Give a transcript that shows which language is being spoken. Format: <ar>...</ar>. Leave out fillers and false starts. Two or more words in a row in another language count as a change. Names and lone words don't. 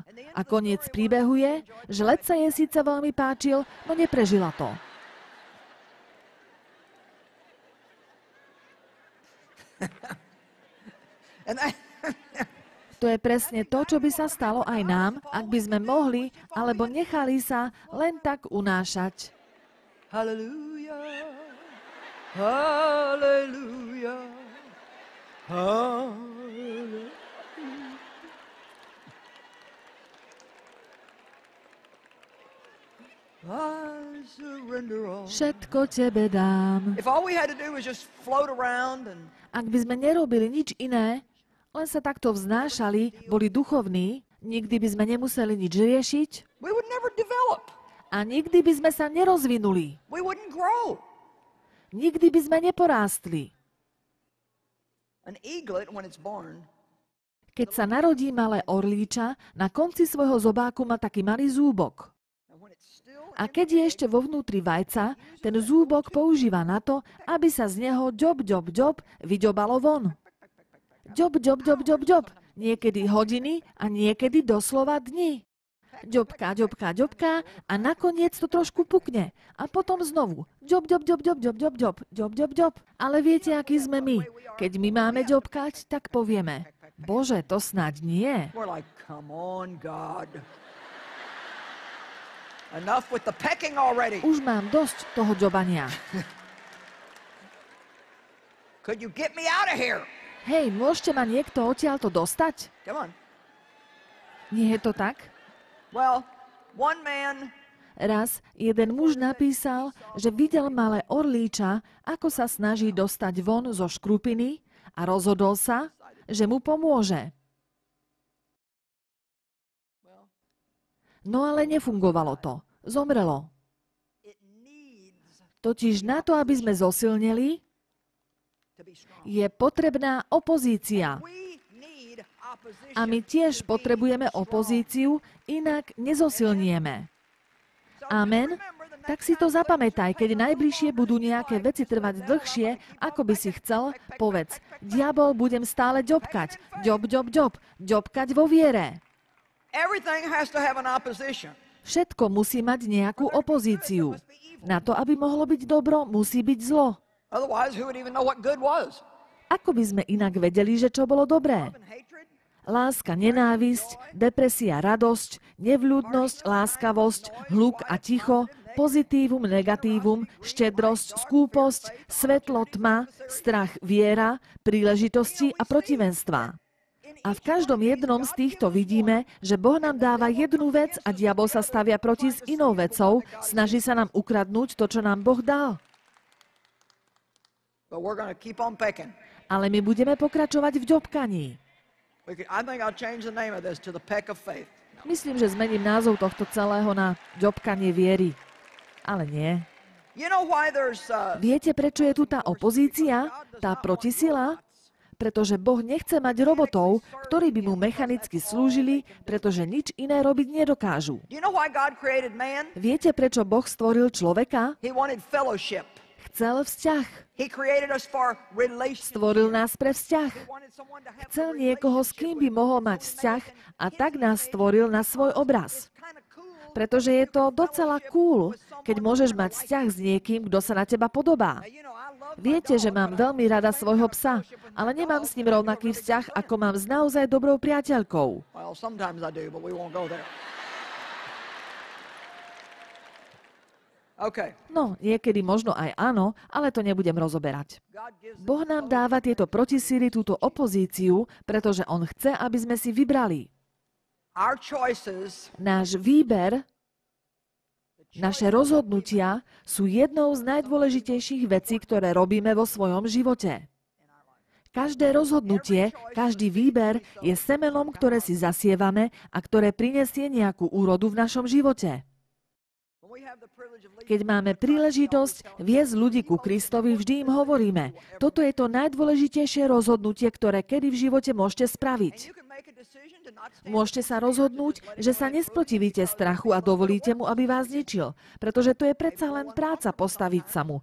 <sk>A koniec príbehu je, že let sa jej síce veľmi páčil, no neprežila to. To je presne to, čo by sa stalo aj nám, ak by sme mohli, alebo nechali sa len tak unášať.</sk> <en>Hallelujah, hallelujah, hallelujah. I surrender all.</en> <sk>Všetko tebe dám.</sk> <en>If all we had to do was just float around and</en> <sk>Ak by sme nerobili nič iné, len sa takto vznášali, boli duchovní, nikdy by sme nemuseli nič riešiť</sk> <en>we would never develop.</en> <sk>a nikdy by sme sa nerozvinuli.</sk> <en>We wouldn't grow.</en> <sk>Nikdy by sme neporástli.</sk> <en>An eaglet, when it's born,</en> <sk>Keď sa narodí malé orlíča, na konci svojho zobáku má taký malý zúbok.</sk> <en>and when it's still</en> <sk>A keď je ešte vo vnútri vajca, ten zúbok používa na to, aby sa z neho ďob vyďobalo von. Ďob. Niekedy hodiny a niekedy doslova dni. Ďobka a nakoniec to trošku pukne. A potom znovu. Ďob. Ale viete, aký sme my? Keď my máme ďobkať, tak povieme: Bože, to snáď nie.</sk> <en>we're like, come on, God. Enough with the pecking already.</en> <sk>Už mám dosť toho ďobania.</sk> <en>Could you get me out of here?</en> <sk>Hej, môžete ma niekto odtiaľto dostať?</sk> <en>Come on.</en> <sk>Nie je to tak?</sk> <en>Well, one man</en> <sk>Raz jeden muž napísal, že videl malé orlíča, ako sa snaží dostať von zo škrupiny a rozhodol sa, že mu pomôže. No ale nefungovalo to. Zomrelo.</sk> <en>it needs</en> <sk>Totiž na to, aby sme zosilneli,</sk> <en>to be strong.</en> <sk>je potrebná opozícia.</sk> <en>We need opposition.</en> <sk>A my tiež potrebujeme opozíciu, inak nezosilnieme. Amen. Tak si to zapamätaj, keď najbližšie budú nejaké veci trvať dlhšie, ako by si chcel, povedz: Diabol, budem stále ďobkať. Ďobkať vo viere.</sk> <en>Everything has to have an opposition.</en> <sk>Všetko musí mať nejakú opozíciu. Na to, aby mohlo byť dobro, musí byť zlo.</sk> <en>Otherwise, who would even know what good was?</en> <sk>Ako by sme inak vedeli, že čo bolo dobré?</sk> <en>And hatred?</en> <sk>Láska, nenávisť, depresia, radosť, nevľúdnosť, láskavosť, hluk a ticho, pozitívum, negatívum, štedrosť, skúposť, svetlo, tma, strach, viera, príležitosti a protivenstva. A v každom jednom z týchto vidíme, že Boh nám dáva jednu vec a diabol sa stavia proti s inou vecou, snaží sa nám ukradnúť to, čo nám Boh dal.</sk> <en>But we're going to keep on pecking.</en> <sk>Ale my budeme pokračovať v ďobkaní.</sk> <en>I think I'll change the name of this to the peck of faith.</en> <sk>Myslím, že zmením názov tohto celého na ďobkanie viery. Ale nie.</sk> <en>You know why there's</en> <sk>Viete, prečo je tu tá opozícia, tá protisila? Pretože Boh nechce mať robotov, ktorí by mu mechanicky slúžili, pretože nič iné robiť nedokážu.</sk> <en>Do you know why God created man?</en> <sk>Viete, prečo Boh stvoril človeka?</sk> <en>He wanted fellowship.</en> <sk>Chcel vzťah.</sk> <en>He created us for relationship.</en> <sk>Stvoril nás pre vzťah.</sk> <en>He wanted someone to have</en> <sk>Chcel a niekoho, s kým by mohol mať vzťah, a tak nás stvoril na svoj obraz.</sk> <en>kind of cool.</en> <sk>Pretože je to docela cool, keď môžeš mať vzťah s niekým, kto sa na teba podobá.</sk> <en>You know, I love</en> <sk>Viete, že mám veľmi rada svojho psa, ale nemám s ním rovnaký vzťah, ako mám s naozaj dobrou priateľkou.</sk> <en>well, sometimes I do, but we won't go there. Okay.</en> <sk>No, niekedy možno aj áno, ale to nebudem rozoberať.</sk> <en>God gives</en> <sk>Boh nám dáva tieto protisíly, túto opozíciu, pretože On chce, aby sme si vybrali.</sk> <en>our choices,</en> <sk>Náš výber, naše rozhodnutia sú jednou z najdôležitejších vecí, ktoré robíme vo svojom živote. Každé rozhodnutie, každý výber je semenom, ktoré si zasievame a ktoré prinesie nejakú úrodu v našom živote.</sk> <en>when we</en> <sk>Keď máme príležitosť viesť ľudí ku Kristovi, vždy im hovoríme, toto je to najdôležitejšie rozhodnutie, ktoré kedy v živote môžete spraviť. Môžete sa rozhodnúť, že sa nesprotivíte strachu a dovolíte mu, aby vás zničil, pretože to je predsa len práca postaviť sa mu.</sk>